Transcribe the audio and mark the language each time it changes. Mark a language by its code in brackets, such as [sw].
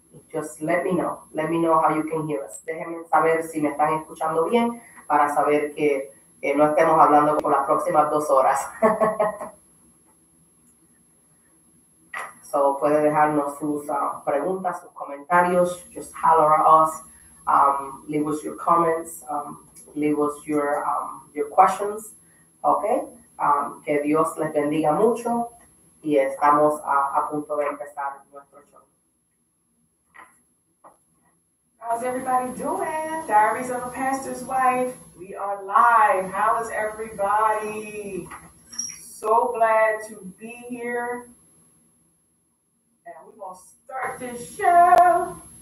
[en] Just let me know. Let me know how you can hear us. [es] Déjenme saber si me están escuchando bien para saber que no estemos hablando por las próximas 2 horas. So, puede dejarnos sus preguntas, sus comentarios. [en] Just holler at us. Leave us your comments. Leave us your questions. Okay. [es] Que Dios les bendiga mucho y estamos a punto de empezar nuestro show. [en] How's everybody doing? Diaries of a Pastor's Wife. We are live. How is everybody? So glad to be here. And we're going to start this show.